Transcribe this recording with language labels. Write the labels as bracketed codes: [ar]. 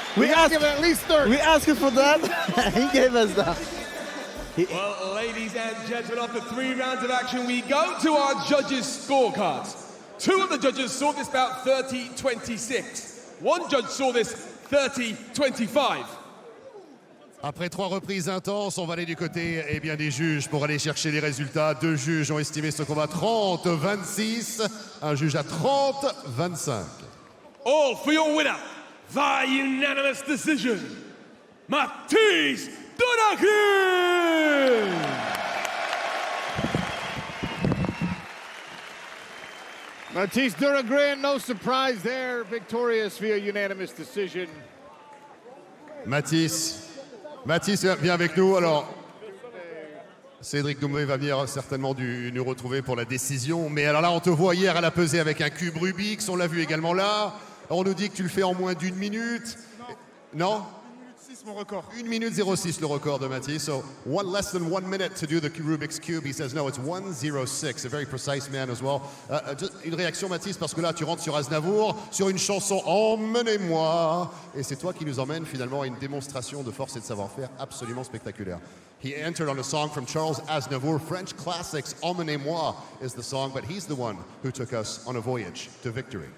[en] We asked him at least 30. We asked him for that. He gave us that. Well, ladies and gentlemen, after 3 rounds of action, we go to our judges' scorecards. 2 of the judges saw this bout 30-26. 1 judge saw this 30-25. [fr] Après 3 reprises intenses, on va aller du côté des juges pour aller chercher les résultats. 2 juges ont estimé ce combat 30-26, un juge à 30-25. [en] All for your winner, via unanimous decision, Mathys Duragrin! Mathys Duragrin, no surprise there, victorious via unanimous decision. [fr] Mathys viens avec nous. Alors, 𝗟𝗘𝗥𝗢𝗣𝗘 va venir certainement nous retrouver pour la décision. Mais alors là, on te voit hier à la pesée avec un cube Rubik's, on l'a vu également là. On nous dit que tu le fais en moins d'1 minute. Non 1 minute 6 mon record. 1 minute 06 le record de Mathys. [en] So less than 1 minute to do the Rubik's Cube. He says no, it's 1:06. A very precise man as well. [fr] Just une réaction Mathys, parce que là tu rentres sur Aznavour, sur une chanson Emmenez-moi. Et c'est toi qui nous emmène finalement à une démonstration de force et de savoir-faire absolument spectaculaire. [en] He entered on a song from Charles Aznavour, French classics. Emmenez-moi is the song, but he's the one who took us on a voyage to victory.